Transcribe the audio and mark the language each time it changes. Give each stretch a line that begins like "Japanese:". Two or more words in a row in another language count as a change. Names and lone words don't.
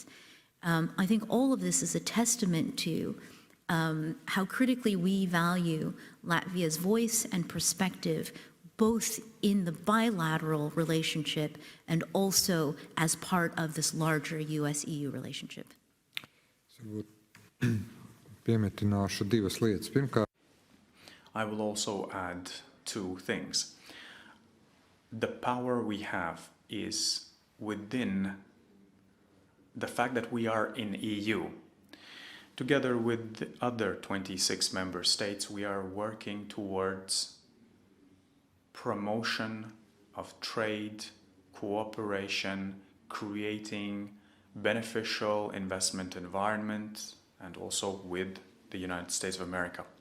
English: I think all of this is a testament to how critically we value Latvia's voice and perspective, both in the bilateral relationship and also as part of this larger US-EU relationship.
Latvian: Piemetināšu divas lietas. Pirmkārt,
English: I will also add two things. The power we have is within the fact that we are in EU. Together with the other 26 member states, we are working towards promotion of trade, cooperation, creating beneficial investment environment, and also with the United States of America.